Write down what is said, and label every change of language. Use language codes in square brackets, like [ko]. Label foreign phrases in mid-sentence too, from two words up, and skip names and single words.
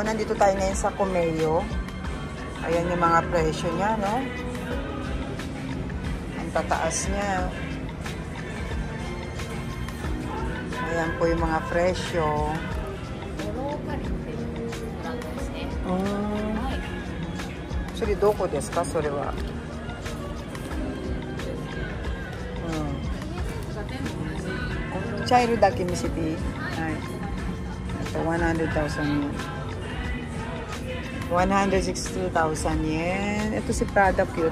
[tl] Nandito tayo ngayon sa Kumeyo. Ayan yung mga presyo niya, no? Ang tataas niya. Ayan po yung mga presyo. Actually, [ja] どこですか？それは. チャイルだけ見せて. はい. 100,000 yen. [tl] 162,000 yen. Ito si Prada, cute.